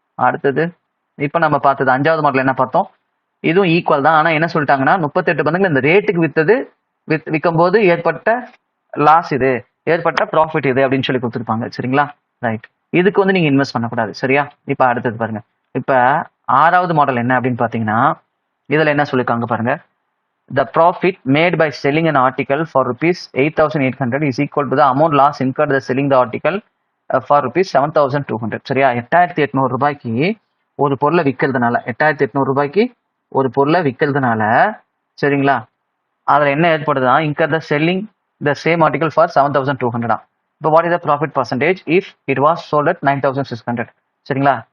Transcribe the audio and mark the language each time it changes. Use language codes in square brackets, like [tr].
[ta] அடுத்தது இப்போ நம்ம பார்த்தது அஞ்சாவது மாடல் என்ன பார்த்தோம்? இதுவும் ஈக்குவல் தான். ஆனா என்ன சொல்லிட்டாங்கன்னா 38 பந்துகள் இந்த ரேட்டுக்கு விற்கும் போது ஏற்பட்ட லாஸ் இது, ஏற்பட்ட ப்ராஃபிட் இது அப்படின்னு சொல்லி கொடுத்துருப்பாங்க. சரிங்களா? ரைட். இதுக்கு வந்து நீங்க இன்வெஸ்ட் பண்ணக்கூடாது. சரியா? இப்ப அடுத்தது பாருங்க. இப்ப ஆறாவது மாடல் என்ன அப்படின்னு பாத்தீங்கன்னா இதுல என்ன சொல்லிருக்காங்க பாருங்க. [en] The profit made by selling an article for rupees 8,800 is equal to the amount loss incurred by selling the article for rupees 7,200. [ta] சரியா? 8,800 ரூபாய்க்கு ஒரு பொருளை விற்கிறதுனால 8,800 ரூபாய்க்கு ஒரு பொருளை விற்கிறதுனால சரிங்களா அதுல என்ன ஏற்படுதுன்னா [en] incur the selling the same article for 7,200. இப்போ what is the profit percentage if it was sold at 9,600? [ta] சரிங்களா?